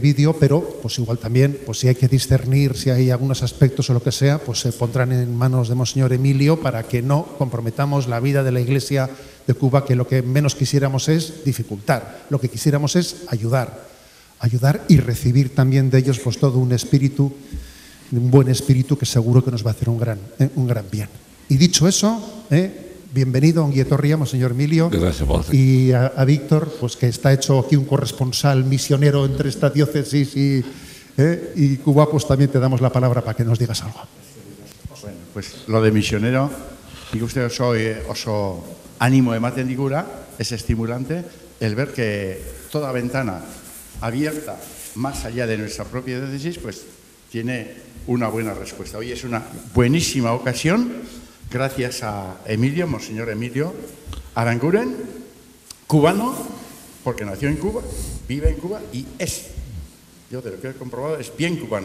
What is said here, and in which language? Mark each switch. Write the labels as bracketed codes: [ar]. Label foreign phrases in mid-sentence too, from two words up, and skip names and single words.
[es] vídeo, pero pues igual también, pues si hay que discernir, si hay algunos aspectos o lo que sea, pues se pondrán en manos de Monseñor Emilio para que no comprometamos la vida de la Iglesia de Cuba, que lo que menos quisiéramos es dificultar, lo que quisiéramos es ayudar y recibir también de ellos pues todo un espíritu, un buen espíritu que seguro que nos va a hacer un gran bien. Y dicho eso, bienvenido, [eu] ongi etorria, [es] Monseñor Emilio. Gracias, Padre. Y a Víctor, pues que está hecho aquí un corresponsal misionero entre esta diócesis y Cuba, pues también te damos la palabra para que nos digas algo. Bueno, pues lo de misionero, [eu] nik uste oso ánimo ematen digura, [es] es estimulante el ver que toda ventana abierta más allá de nuestra propia diócesis, pues tiene una buena respuesta. Hoy es una buenísima ocasión, gracias a Emilio, Monseñor Emilio Aranguren, cubano, porque nació en Cuba, vive en Cuba y yo de lo que he comprobado, es bien cubano.